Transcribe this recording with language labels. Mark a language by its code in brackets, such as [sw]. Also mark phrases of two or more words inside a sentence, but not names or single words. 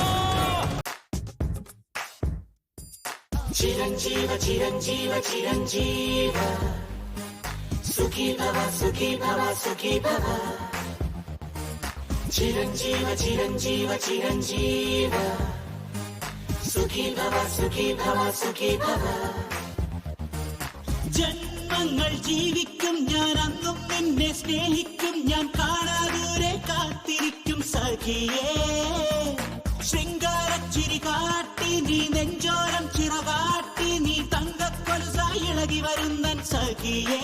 [sa] चिरंजीव चिरंजीव चिरंजीव सुखी भव सुखी भव सुखी भव चिरंजीव चिरंजीव चिरंजीव सुखी भव सुखी भव सुखी भव [ml] ജന്മങ്ങൾ ജീവിക്കും ഞാൻ, അന്നും നിന്നെ സ്നേഹിക്കും ഞാൻ, കാണാദൂരെ കാത്തിരിക്കും സഖിയേ ശൃംഗാര ചിരി കാട്ടി നീ നെഞ്ചോരം ചിറകാട്ടി നീ തങ്കക്കൊലുസായി ഇളകി വരുന്നൻ സഖിയേ